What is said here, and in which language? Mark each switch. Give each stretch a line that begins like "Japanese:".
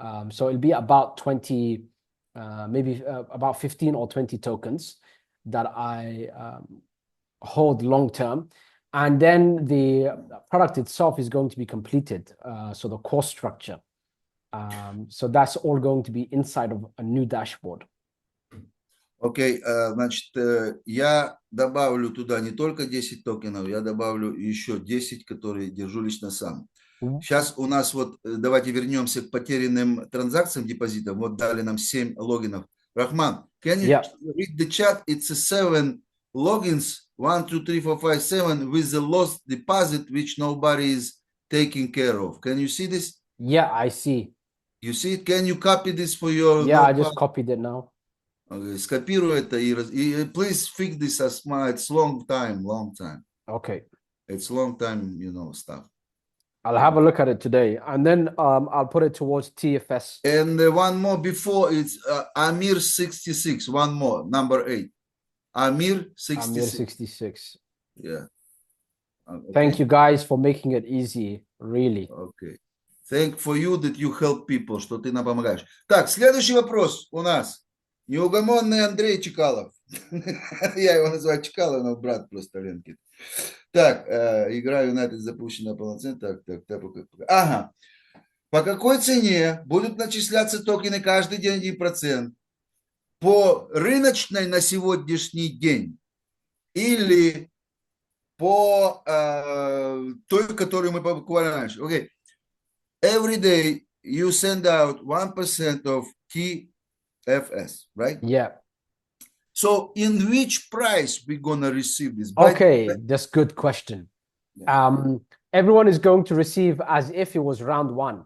English: So it'll be about 20, maybe about 15 or 20 tokens that I hold long term. And then the product itself is going to be completed. So the course structure. So that's all going to be inside of a new dashboard.
Russian: Окей, значит, я добавлю туда не только 10 токенов, я добавлю еще 10, которые держу лично сам. Сейчас у нас вот, давайте вернемся к потерянным транзакциям депозитов. Вот дали нам 7 логинов.
English: Рахман, can you read the chat? It's a 7 logins, 1, 2, 3, 4, 5, 7 with the lost deposit which nobody is taking care of. Can you see this? Yeah, I see. You see it? Can you copy this for your Yeah, I notepad? just copied it now. Okay,
Russian: скопирую это и
English: please fix this as my, it's long time. Okay. It's long time, you know, stuff. I'll have a look at it today, and then I'll put it towards TFS. And one more before, it's Amir 66, one more, number 8. Amir 66. Amir 66. Yeah. Okay. Thank you guys for making it easy, really. Okay. Thank for you that you help people,
Russian: что ты нам помогаешь. Так, следующий вопрос у нас. Неугомонный Андрей Чекалов. Я его называю Чекалов, но брат просто Ленки. Так, игра Юнайтед запущена полноценно. Так. Ага. По какой цене будут начисляться токены каждый день 1%? По рыночной на сегодняшний день или по той, которую мы покупали раньше?
English: Okay. Every day you send out 1% of TFS, right? Yeah. So in which price we gonna receive this? Okay, that's a good question. Yeah. Everyone is going to receive as if it was round one.